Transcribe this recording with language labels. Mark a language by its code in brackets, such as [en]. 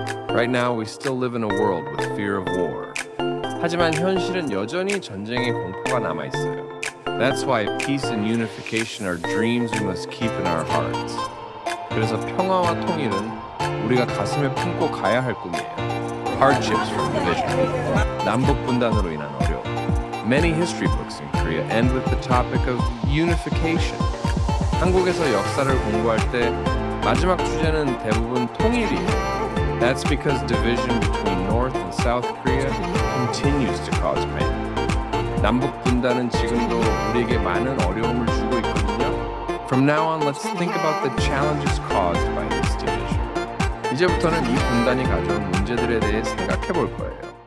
[en] Right now we still live in a world with fear of war. [ko] 하지만 현실은 여전히 전쟁의 공포가 남아있어요. [en] That's why peace and unification are dreams we must keep in our hearts. [ko] 그래서 평화와 통일은 우리가 가슴에 품고 가야 할 꿈이에요. [en] Hardships from division. [ko] 남북 분단으로 인한 어려움. [en] Many history books in Korea end with the topic of unification. [ko] 한국에서 역사를 공부할 때 마지막 주제는 대부분 통일이에요. [en] That's because division between North and South Korea continues to cause pain. [ko] 남북 분단은 지금도 우리에게 많은 어려움을 주고 있거든요. [en] From now on, let's think about the challenges caused by this division. [ko] 이제부터는 이 분단이 가져온 문제들에 대해 생각해 볼 거예요.